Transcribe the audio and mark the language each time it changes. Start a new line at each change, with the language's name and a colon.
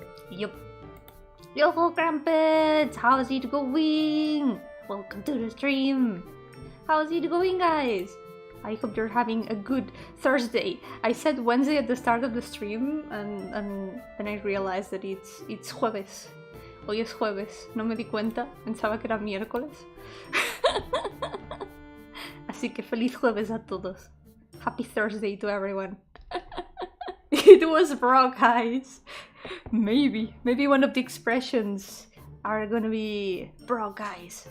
English: Yup. Yo-ho, Crumpets! How's it going? Welcome to the stream! How's it going, guys? I hope you're having a good Thursday. I said Wednesday at the start of the stream and then I realized that it's jueves.
Spanish: Hoy es jueves, no me di cuenta, pensaba que era miércoles. Así que feliz jueves a todos.
English: Happy Thursday to everyone. It was rock eyes. Maybe one of the expressions are gonna be rock eyes.